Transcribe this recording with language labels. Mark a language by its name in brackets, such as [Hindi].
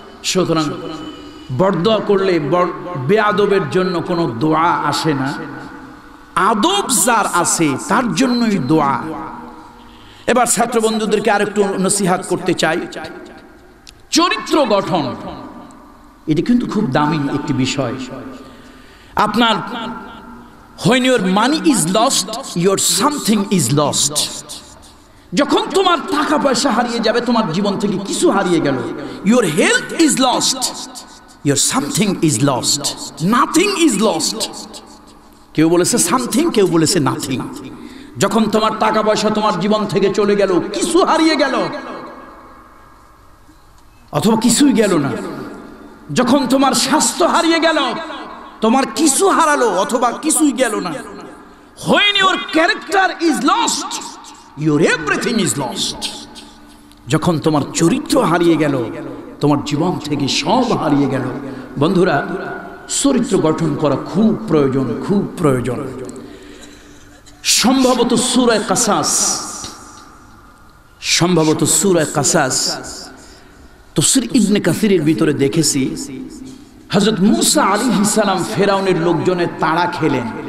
[Bangla] সুতরাং বরদোয়া করলে বেয়াদবের জন্য কোনো দোয়া আসে না, আদব যার আছে তার জন্যই দোয়া। এবার ছাত্র বন্ধুদেরকে আরেকটু নসিহাত করতে চাই। চরিত্র গঠন এটি কিন্তু খুব দামি একটি বিষয়। আপনার [English] when your money is lost, your something is lost. [Bangla] যখন তোমার টাকা পয়সা হারিয়ে যাবে, তোমার জীবন থেকে কিছু হারিয়ে গেল। [English] Your health is lost, your something is lost, nothing is lost. [Bangla] কেউ বলেছে something, কেউ বলেছে nothing। যখন তোমার টাকা পয়সা তোমার জীবন থেকে চলে গেল, কিছু হারিয়ে গেল অথবা কিছুই গেল না। যখন তোমার স্বাস্থ্য হারিয়ে গেল, তোমার কিছু হারালো অথবা কিছুই গেল না। [English] When your character is lost, your everything is lost. [Bangla] যখন তোমার চরিত্র হারিয়ে গেল, তোমার জীবন থেকে সব হারিয়ে গেল। বন্ধুরা, চরিত্র গঠন করা খুব প্রয়োজন, খুব প্রয়োজন। সম্ভবত সূরা কাসাস, সম্ভবত সূরা কাসাস তাফসীর ইবনে কাসিরের ভিতরে দেখেছি, হযরত মূসা আলাইহিস সালাম ফেরাউনের লোকজনের তাড়া খেলেন।